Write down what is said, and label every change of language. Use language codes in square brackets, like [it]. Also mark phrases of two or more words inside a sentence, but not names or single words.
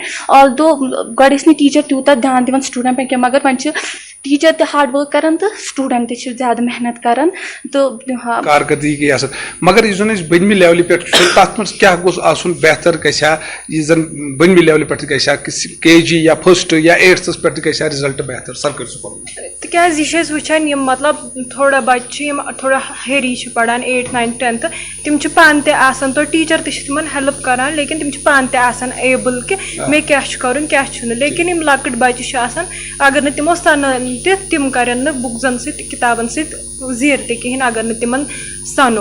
[ks] آلدو گۄڈٕ ٲسۍ نہٕ ٹیٖچر تیوٗتاہ دھیان دِوان سٹوٗڈنٛٹن کینٛہہ مگر وۄنۍ چھِ ٹیٖچر تہِ [en] hard work [ks] کران تہٕ سٹوٗڈنٛٹ تہِ چھِ زیادٕ محنت کران تہٕ کارکردگی گٔے اَصٕل. مگر یُس زن أسۍ بٔنمہِ لیولہِ پٮ۪ٹھ چھُ تَتھ منٛز کیٛاہ گوٚژھ آسُن بہتر گژھِ ہا یُس زن بٔنمہِ لیولہِ پٮ۪ٹھ گژھِ ہا KG یا 1st یا 8th پٮ۪ٹھ گژھِ ہا رِزلٹ بہتر سرکٲرۍ سکوٗلن منٛز. تِکیازِ یہِ چھِ أسۍ وٕچھان یِم مطلب تھوڑا بَچہِ چھِ یِم تھوڑا ہیری چھِ پَران 8th 9th 10th تِم چھِ پانہٕ تہِ آسان توتہِ ٹیٖچر تہِ چھِ تِمن ہیلٕپ کران لیکِن تِم چھِ پانہٕ تہِ آسان ایبٕل کہِ مےٚ کیاہ چھُ کَرُن کیاہ چھُنہٕ. لیکِن یِم لۄکٕٹۍ بَچہِ چھِ آسان اگر نہٕ تِمو سَنان تہِ تِم کرن نہٕ بُکزن سۭتۍ کِتابن سۭتۍ زیٖر تہِ کِہینۍ اگر نہٕ تِمن سَنو.